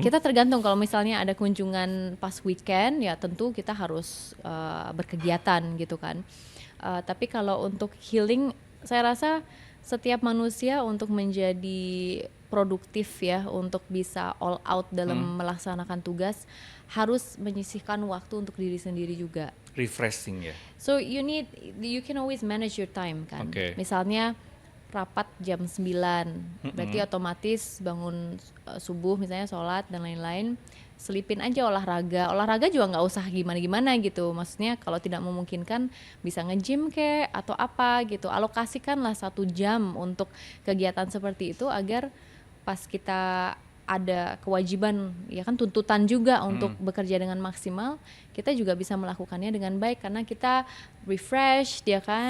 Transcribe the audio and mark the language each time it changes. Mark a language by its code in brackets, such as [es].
[id] Kita tergantung kalau misalnya ada kunjungan pas weekend ya tentu kita harus berkegiatan gitu kan. Tapi kalau untuk healing saya rasa setiap manusia untuk menjadi produktif ya untuk bisa all out dalam melaksanakan tugas harus menyisihkan waktu untuk diri sendiri juga. Refreshing ya. [en] So you can always manage your time kan. Okay. [id] Misalnya rapat jam 9. Berarti otomatis bangun subuh misalnya sholat dan lain-lain, selipin aja olahraga juga nggak usah gimana-gimana gitu, maksudnya kalau tidak memungkinkan bisa nge-gym kek atau apa gitu, alokasikanlah 1 jam untuk kegiatan seperti itu agar pas kita ada kewajiban, ya kan tuntutan juga untuk bekerja dengan maksimal, kita juga bisa melakukannya dengan baik karena kita refresh, ya kan,